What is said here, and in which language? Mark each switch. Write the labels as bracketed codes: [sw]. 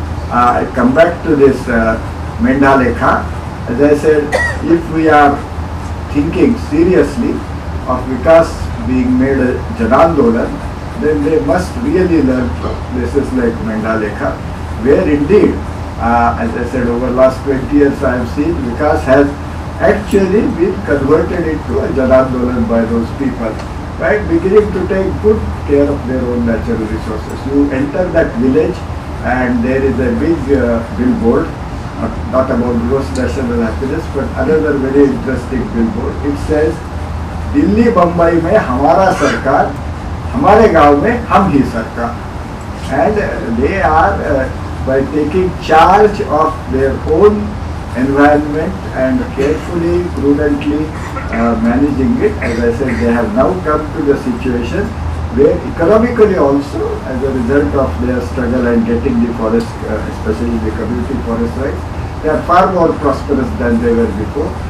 [en] I come back to this Mendalekha. As I said, if we are thinking seriously of Vikas being made a Janandolan, then they must really learn from places like Mendalekha, where indeed, as I said, over the last 20 years I have seen Vikas has actually been converted into a Janandolan by those people, right? Beginning to take good care of their own natural resources. You enter that village and there is a big billboard, not about gross national happiness, but another very interesting billboard. It says, [hi] Delhi Bombay में हमारा सरकार, हमारे गांव में हम ही सरकार. [en] And they are by taking charge of their own environment and carefully, prudently managing it. As I said, they have now come to the situation where economically also, as a result of their struggle and getting the forest, especially the community forest rights, they are far more prosperous than they were before.